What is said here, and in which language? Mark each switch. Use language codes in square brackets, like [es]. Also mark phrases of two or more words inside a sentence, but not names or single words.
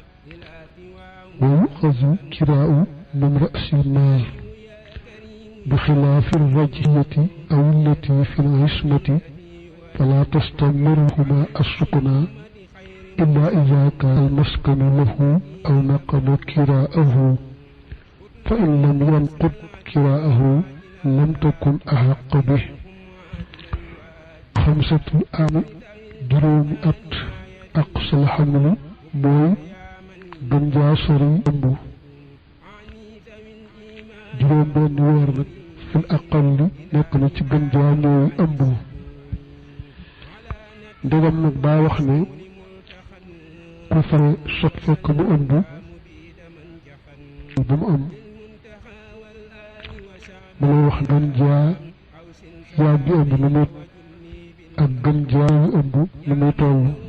[ar] ويؤخذ كراء من رأس المال بخلاف الرجية أو التي في العصمة فلا تستمرهما السكنى إلا إذا كان المسكن له أو نقض كراءه، فإن لم ينقض كراءه لم تكن أحق به. [wo] 5 عام juróomi at [ar] أقصى الحمل [wo] mooy gën jaa sori ëmb. juróom benn weer nag [ar] في الأقل [wo] nekk na ci gën jaa néewi ëmb. ndegam nag daa wax ne ku fare sot fekk mu ëmb bu mu am mu lay wax gën jaa yàggi ëmb nu muy ak gën jaa yu ëmb nu muy toll.